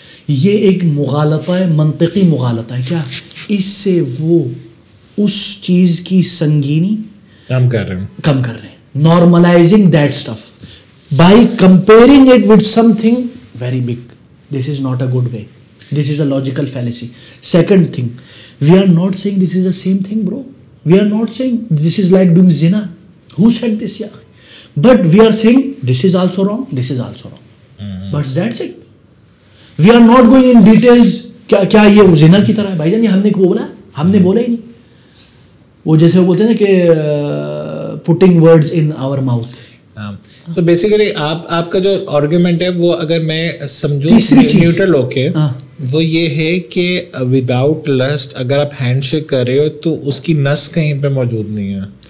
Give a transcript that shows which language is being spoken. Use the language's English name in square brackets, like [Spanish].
[Urdu] یہ ایک مغالطہ ہے, منطقی مغالطہ ہے. کیا اس سے وہ اس چیز کی سنگینی کم کر رہے ہیں, [English] normalizing that stuff by comparing it with something very big. This is not a good way. This is a logical fallacy. Second thing, we are not saying this is the same thing, bro. We are not saying this is like doing zina. Who said this, yaar? But we are saying this is also wrong, this is also wrong. But that's it. We are not going in details. [Urdu] کیا یہ زنا کی طرح ہے بھائی جان, یہ ہم نے بولا ہی نہیں. وہ جیسے بولتے ہیں نا کہ [English] putting words in our mouth. [Urdu] تو بیسیکلی آپ کا جو آرگیومنٹ ہے وہ اگر میں سمجھوں نیوٹرل ہو کے, وہ یہ ہے کہ وداؤٹ لسٹ اگر آپ ہینڈ شیک کر رہے ہو تو اس کی نس کہیں پہ موجود نہیں ہے.